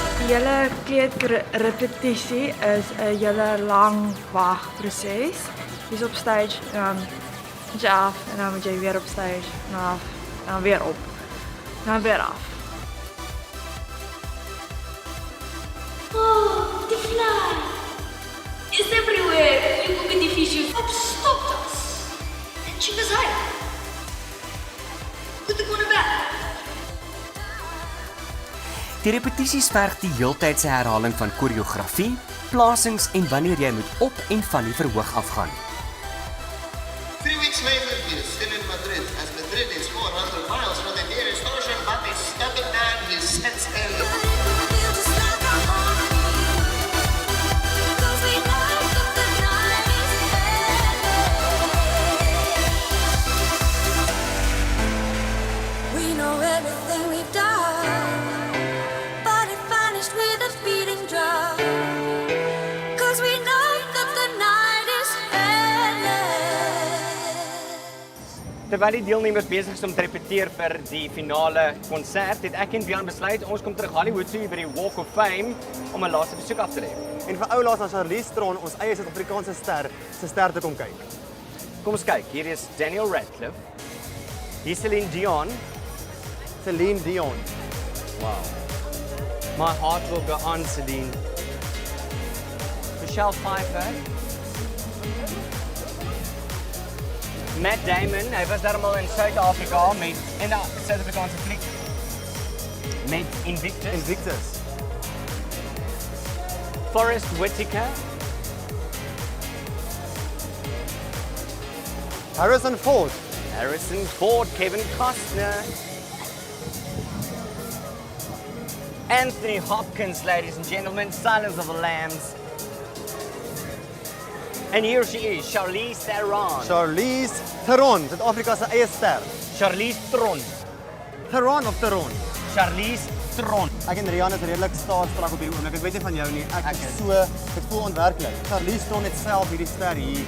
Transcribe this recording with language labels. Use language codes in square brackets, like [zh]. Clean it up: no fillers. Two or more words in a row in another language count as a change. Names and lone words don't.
[af] hele kleedrepetisie is 'n hele lang wagproses. Jy's op stage, dan moet jy af en dan moet jy weer op stage, en af en dan weer op. En dan weer af. [en] Oh, the fly is everywhere. You could be the fish you stopped us. And she was like, [af] "Goed te gaan back." Die repetisies verg die heeltydse herhaling van koreografie, plasings en wanneer jy moet op en van die verhoog afgaan. [en] 3 weeks later, we are still in Madrid, as Madrid is 400 miles from the nearest ocean, but the stubborn man is set still. We know everything we've done, but it vanished with a beating drum. 'Cause we know that the night is endless. [af] Terwyl die deelnemers besig is om te repeteer vir die finale konsert, het ek en Bian besluit ons kom terug Hollywood toe by die Walk of Fame om 'n laaste besoek af te lê. En vir ou laas na Charlize Theron, ons eie Suid-Afrikaanse ster, se ster te kom kyk. Kom ons kyk, hier is Daniel Radcliffe. Hier is Celine Dion. Celine Dion. Wow. [en] My heart will go on, Celine. [af] Michelle Pfeiffer. Matt Damon, hy was daarmee in Suid-Afrika met in 'n Suid-Afrikaanse fliek met Invictus. Forrest Whitaker. Harrison Ford. Kevin Costner. [en] Anthony Hopkins, ladies and gentlemen, Silence of the Lambs. And here she is, Charlize Theron. [af] Charlize Theron, Suid-Afrika se eie ster. Charlize Theron. Theron of Theron? Charlize Theron. Ek en Rian is redelik staarstrak op hierdie oomblik. Ek weet nie van jou nie. Ek is so, dit voel onwerklik. Charlize Theron het self hierdie ster hier